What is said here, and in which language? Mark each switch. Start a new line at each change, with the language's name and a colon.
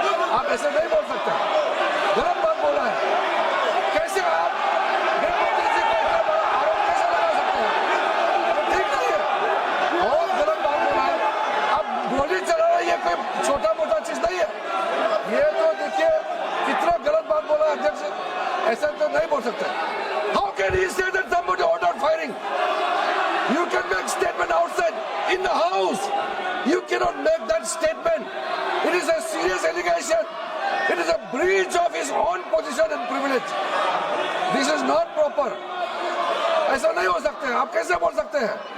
Hindi: आप ऐसे नहीं बोल सकते, गलत बात बोला है। कैसे आप गृहमंत्री जी को इतना बड़ा आरोप कैसे लगा सकते हैं? ठीक नहीं है, बहुत गलत बात बोला है। आप गोली चलाना ये कोई छोटा मोटा चीज नहीं है। ये तो देखिए कितना गलत बात बोला है अध्यक्ष, ऐसा तो नहीं बोल सकते।
English: How can he say that somebody ordered firing? You can make statement outside in the house. You cannot make that statement. It is a serious allegation. It is a breach of his own position and privilege. This is not proper.
Hindi: ऐसा नहीं हो सकते हैं, आप कैसे बोल सकते हैं?